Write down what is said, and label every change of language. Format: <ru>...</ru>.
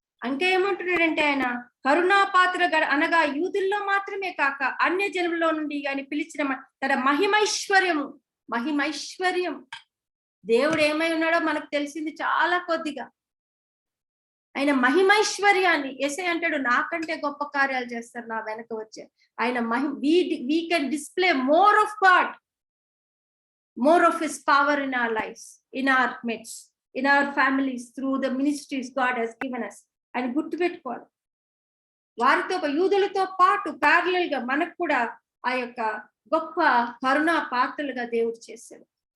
<te>ఇంకా ఏమంటున్నాడంటే ఆయన కరుణా పాత్ర అనగా యూదుల్లో మాత్రమే కాక అన్య జనులలో నుండి ఆయన పిలిచిన తన మహిమైశ్వర్యం. దేవుడు ఏమై ఉన్నాడో మనకు తెలిసింది చాలా కొద్దిగా. ఆయన మహిమైశ్వర్యాన్ని యేసయ్య అంటాడు, నాకంటే గొప్ప కార్యాలు చేస్తారు నా వెనక వచ్చే. ఆయన</te> <en>we can display more of God, more of his power in our lives, in our midst, in our families, through the ministries God has given us.</en> <te>అని గుర్తుపెట్టుకోవాలి. వారితో యూదులతో పాటు ప్యారలల్ గా మనకు కూడా ఆ యొక్క గొప్ప కరుణా పాత్రలుగా దేవుడు చేశాడు.</te>